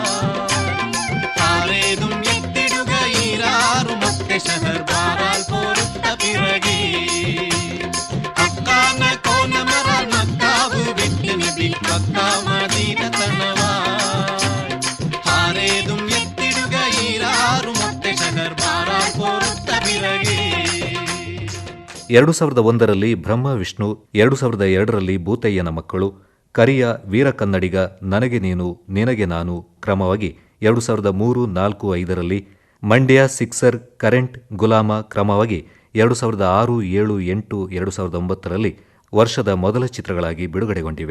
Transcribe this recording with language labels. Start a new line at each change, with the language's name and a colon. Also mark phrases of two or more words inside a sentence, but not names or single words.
Malayalam: ഹാരേതും എത്തിടുക ഈരാറു മുത്തെ ശഹർ ബാറാൽ പോരുത്ത പിറകെ ഹക്കാന കോന മറാൽ മക്കാവ് വിട്ട് നബി പക്കാ മദീന തണവാ ഹാരേതും എത്തിടുക ഈരാറു മുത്തെ ശഹർ ബാറാൽ പോരുത്ത പിറകെ
Kannada: 2001ರಲ್ಲಿ ಬ್ರಹ್ಮ ವಿಷ್ಣು, 2002ರಲ್ಲಿ ಭೂತಯ್ಯನ ಮಕ್ಕಳು, ಕರಿಯ, ವೀರ ಕನ್ನಡಿಗ, ನನಗೆ ನೀನು, ನಿನಗೆ ನಾನು ಕ್ರಮವಾಗಿ 2003, 4, 5ರಲ್ಲಿ, ಮಂಡ್ಯ, ಸಿಕ್ಸರ್, ಕರೆಂಟ್, ಗುಲಾಮ ಕ್ರಮವಾಗಿ 2006, 7, 8, 2009ರಲ್ಲಿ ವರ್ಷದ ಮೊದಲ ಚಿತ್ರಗಳಾಗಿ ಬಿಡುಗಡೆಗೊಂಡಿವೆ.